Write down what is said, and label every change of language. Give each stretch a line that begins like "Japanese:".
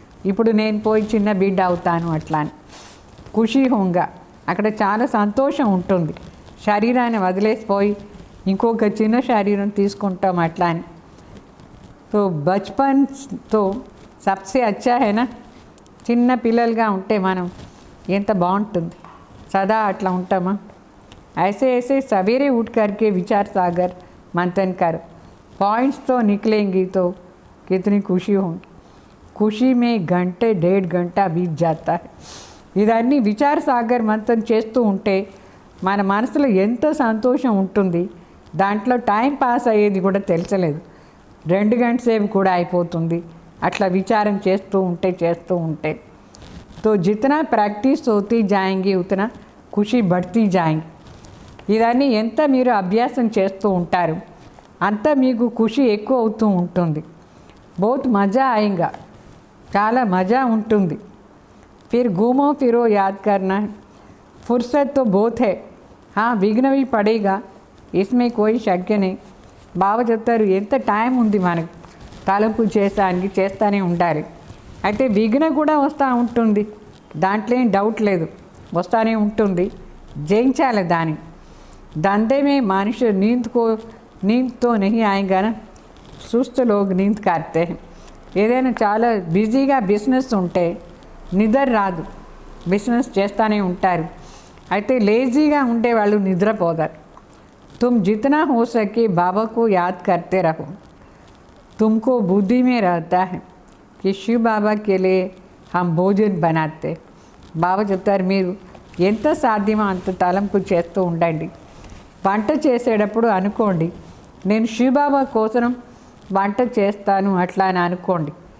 Telugu: ఇప్పుడు నేను పోయి చిన్న బిడ్డ అవుతాను అట్లా అని ఖుషి హోంగా అక్కడ చాలా సంతోషం ఉంటుంది. శరీరాన్ని వదిలేసిపోయి ఇంకొక చిన్న శరీరం తీసుకుంటాం అట్లా అని.
Hindi: तो बचपन तो सबसे अच्छा है ना.
Telugu: చిన్న పిల్లలుగా ఉంటే మనం ఎంత బాగుంటుంది, సదా అట్లా ఉంటామా.
Hindi: ऐसे ऐसे सवेरे उठ करके विचार सागर मंथन कर पॉइंट्स तो निकलेंगी तो कितनी खुशी होगी. खुशी में घंटे 1.5 घंटा बीत जाता है.
Telugu: ఇదన్నీ విచార సాగర్ మంథన్ చేస్తూ ఉంటే మన మనసులో ఎంత సంతోషం ఉంటుంది. దాంట్లో టైం పాస్ అయ్యేది కూడా తెలిసలేదు, 2 గంటల సేపు కూడా అయిపోతుంది అట్లా విచారం చేస్తూ ఉంటే.
Hindi: तो जितना प्रैक्टिस होती जाएंगी उतना खुशी बढ़ती जाएंगी.
Telugu: ఇదన్నీ ఎంత మీరు అభ్యాసం చేస్తూ ఉంటారు అంత మీకు ఖుషి ఎక్కువ అవుతూ ఉంటుంది.
Hindi: బహుత్ మజా ఆయేగా,
Telugu: చాలా మజా ఉంటుంది.
Hindi: फिर घूमो फिरो याद करना है. फुर्सत तो बहुत है, हाँ विघ्न भी पड़ेगा इसमें कोई शक नहीं.
Telugu: బాబా చెప్తారు ఎంత టైం ఉంది మనకు తలంపు చేసానికి, చేస్తూనే ఉండాలి. అయితే విఘ్న కూడా వస్తూ ఉంటుంది, దాంట్లో ఏం డౌట్ లేదు, వస్తూనే ఉంటుంది. జయించాలి దాన్ని.
Hindi: धंधे में मनुष्य नींद तो नहीं आएगा ना. सुस्त लोग नींद करते हैं.
Telugu: ఏదైనా చాలా బిజీగా బిజినెస్ ఉంటే నిద్ర రాదు, బిజినెస్ చేస్తూనే ఉంటారు. అయితే లేజీగా ఉండే వాళ్ళు నిద్రపోతారు.
Hindi: तुम जितना हो सके बाबा को याद करते रहो. तुमको बुद्धि में रहता है कि शिव बाबा के लिए हम भोजन बनाते.
Telugu: బాబా చెప్తారు మీరు ఎంత సాధ్యమో అంత తలంపు చేస్తూ ఉండండి. వంట చేసేటప్పుడు అనుకోండి నేను శివబాబా కోసం వంట చేస్తాను అట్లా అని అనుకోండి.